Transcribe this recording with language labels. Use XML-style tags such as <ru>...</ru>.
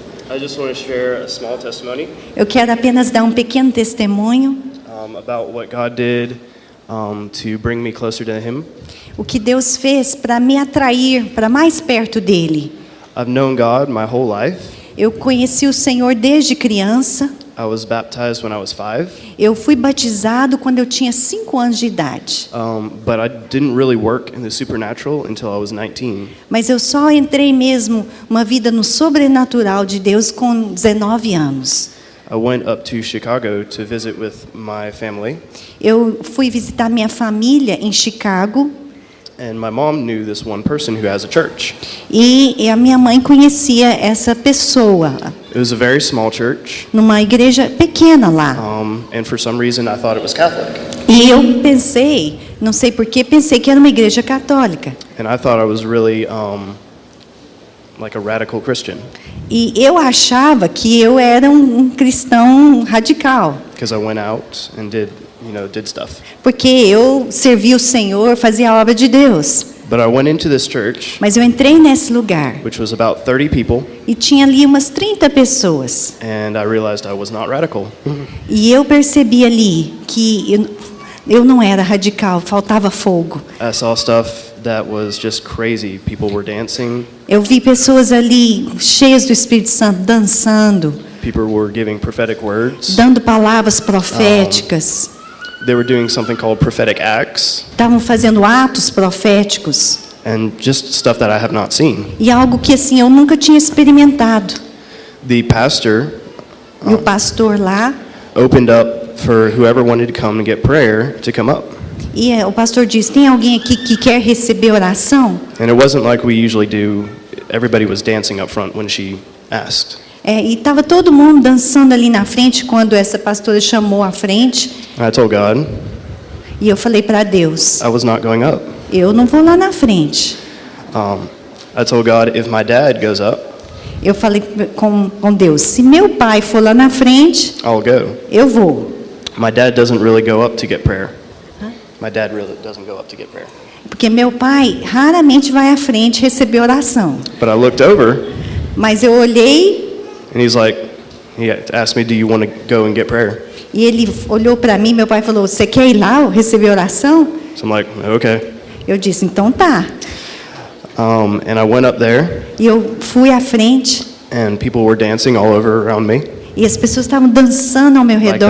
<en>I just want to share a small testimony</en> <pt>Eu quero apenas dar um pequeno testemunho</pt> <en>about what God did to bring me closer to Him.</en> <pt>o que Deus fez para me atrair para mais perto dele.</pt> <en>I've known God my whole life.</en> <pt>Eu conheci o Senhor desde criança.</pt> <en>I was baptized when I was 5,</en> <pt>Eu fui batizado quando eu tinha 5 anos de idade.</pt> <en>but I didn't really work in the supernatural until I was 19.</en> <pt>Mas eu só entrei mesmo uma vida no sobrenatural de Deus com 19 anos.</pt> <en>I went up to Chicago to visit with my family,</en> <pt>Eu fui visitar minha família em Chicago</pt> <en>and my mom knew this one person who has a church.</en> <pt>e a minha mãe conhecia essa pessoa</pt> <en>It was a very small church,</en> <pt>numa igreja pequena lá.</pt> <en>and for some reason I thought it was Catholic,</en> <pt>E eu pensei, não sei porquê, pensei que era uma igreja católica.</pt> <en>and I thought I was really like a radical Christian</en> <pt>E eu achava que eu era um cristão radical,</pt> <en>because I went out and did stuff.</en> <pt>porque eu servia o Senhor, fazia a obra de Deus.</pt> <en>But I went into this church,</en> <pt>Mas eu entrei nesse lugar</pt> <en>which was about 30 people,</en> <pt>e tinha ali umas 30 pessoas.</pt> <en>and I realized I was not radical.</en> <pt>E eu percebi ali que eu não era radical, faltava fogo.</pt> <en>I saw stuff that was just crazy. People were dancing.</en> <pt>Eu vi pessoas ali cheias do Espírito Santo dançando,</pt> <en>People were giving prophetic words.</en> <pt>dando palavras proféticas,</pt> <en>They were doing something called prophetic acts,</en> <pt>estavam fazendo atos proféticos</pt> <en>and just stuff that I have not seen.</en> <pt>e algo que assim eu nunca tinha experimentado.</pt> <en>The pastor</en> <pt>E o pastor lá,</pt> <en>opened up for whoever wanted to come and get prayer to come up.</en> <pt>o pastor disse: tem alguém aqui que quer receber oração?</pt> <en>And it wasn't like we usually do. Everybody was dancing up front when she asked.</en> <pt>E estava todo mundo dançando ali na frente quando essa pastora chamou à frente.</pt> <en>I told God</en> <pt>E eu falei para Deus:</pt> <en>I was not going up.</en> <pt>eu não vou lá na frente.</pt> <en>I told God if my dad goes up,</en> <pt>Eu falei com Deus: se meu pai for lá na frente,</pt> <en>I'll go.</en> <pt>eu vou.</pt> <en>My dad doesn't really go up to get prayer. My dad really doesn't go up to get prayer.</en> <pt>Porque meu pai raramente vai à frente receber oração.</pt> <en>But I looked over,</en> <pt>Mas eu olhei</pt> <en>and he asked me, do you want to go and get prayer?</en> <pt>e ele olhou para mim. Meu pai falou: você quer ir lá receber oração?</pt> <en>So I'm like, okay.</en> <pt>Eu disse: então tá.</pt> <en>And I went up there,</en> <pt>E eu fui à frente</pt> <en>and people were dancing all over around me.</en> <pt>e as pessoas estavam dançando ao meu redor</pt>